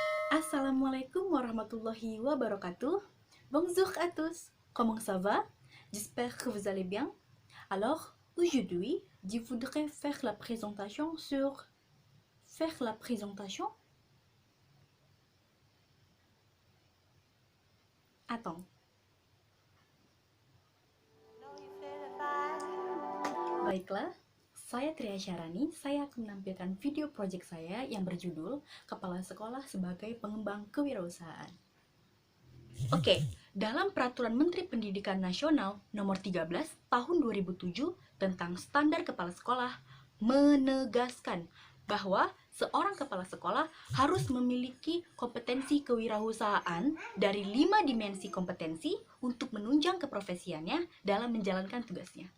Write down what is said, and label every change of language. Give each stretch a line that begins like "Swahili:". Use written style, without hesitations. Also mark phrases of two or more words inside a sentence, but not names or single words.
Arabic: السلام عليكم ورحمة الله وبركاته.
French: Bonjour à tous. Comment ça va? J'espère que vous allez bien. Alors, aujourd'hui, je voudrais faire la présentation sur faire la présentation. Attends.
Indonesian: Baiklah, saya Tria Syarani. Saya akan menampilkan video project saya yang berjudul Kepala Sekolah sebagai Pengembang Kewirausahaan. Oke, dalam Peraturan Menteri Pendidikan Nasional Nomor 13 Tahun 2007 tentang Standar Kepala Sekolah menegaskan bahwa seorang kepala sekolah harus memiliki kompetensi kewirausahaan dari 5 dimensi kompetensi untuk menunjang keprofesiannya dalam menjalankan tugasnya.